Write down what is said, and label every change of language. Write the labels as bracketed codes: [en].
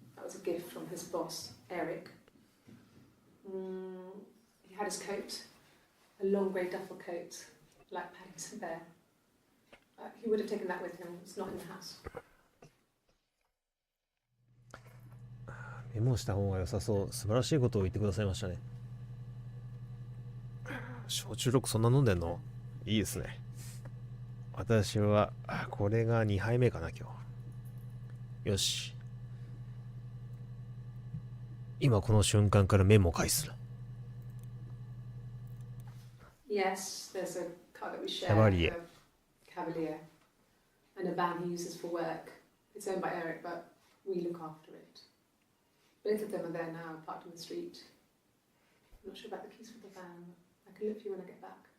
[en] That was a gift from his boss, Eric. He had his coat, a long grey duffel coat, like Paddington Bear. He would have taken that with him. It's not in the house. [ja] メモした方が良さそう。素晴らしいことを言ってくださいましたね。焼酎ロックそんな飲んでんの？いいですね。私はこれが2杯目かな今日。よし。今この瞬間からメモを返す。 [en] Yes, there's a car that we share, Cavalier. a Cavalier, and a van he uses for work. It's owned by Eric, but we look after it. Both of them are there now, parked on the street. I'm not sure about the keys for the van. I can look for you when I get back.